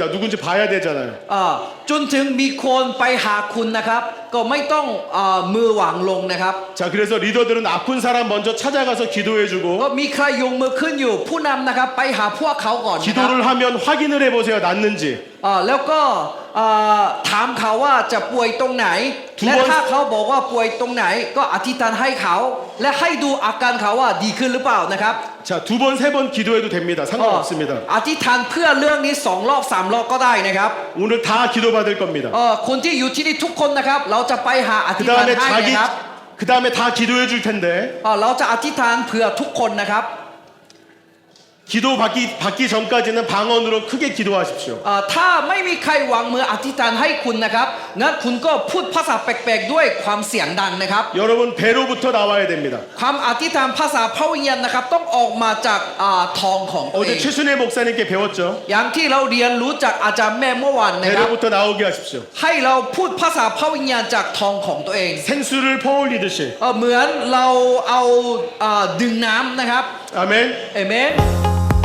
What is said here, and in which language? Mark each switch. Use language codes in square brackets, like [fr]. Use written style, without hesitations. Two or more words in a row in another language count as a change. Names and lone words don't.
[ko] 누군지 봐야 되잖아요. [th] จนถึงมีคนไปหาคุณนะครับ ก็ไม่ต้องมือวางลงนะครับ [ko] 자, 그래서 리더들은 아픈 사람 먼저 찾아가서 기도해 [th] ก็ [ko] 주고 [th] มีใครยกมือขึ้นอยู่ ผู้นำนะครับไปหาพวกเขาก่อนนะครับ [ko] 기도를 하면 확인을 해보세요. 낫는지. [th] แล้วก็ถามเขาว่าจะป่วยตรงไหน ทุก และ วัน ถ้าเขาบอกว่าป่วยตรงไหน ก็อธิษฐานให้เขา และให้ดูอาการเขาว่าดีขึ้นหรือเปล่านะครับ [ko] 자, 2번, 3번 기도해도 됩니다. 상관없습니다. [th] อธิษฐานเพื่อเรื่องนี้2 รอบ 3 รอบก็ได้นะครับ [ko] 오늘 다 기도받을 겁니다. [th] คนที่อยู่ที่นี่ทุกคนนะครับ เราจะไปหาอธิษฐาน [ko] 그다음에 [th] ให้นะครับ [ko] 그 다음에 다 기도해 줄 텐데 [th] เราจะอธิษฐานเผื่อทุกคนนะครับ [ko] 기도 받기 전까지는 방언으로 크게 기도하십시오. [th] ถ้าไม่มีใครวางมืออธิษฐานให้คุณนะครับงั้นคุณก็พูดภาษาแปลกๆด้วยความเสียงดังนะครับ [ko] 여러분 배로부터 나와야 됩니다. [th] ความอธิษฐานภาษาพระวิญญาณนะครับต้องออกมาจากทองของตัวเอ [ko] 어제 [th] ง [ko] 최순애 목사님께 배웠죠. [th] อย่างที่เราเรียนรู้จากอาจารย์แม่เมื่อวานนะครับ [ko] 배로부터 나오게 하십시오. [th] ให้เราพูดภาษาพระวิญญาณจากทองของตัวเอง [ko] 생수를 퍼올리듯이. [th] เหมือนเราเอาดึงน้ำนะครับ [ko] 아멘. [th] เอเมน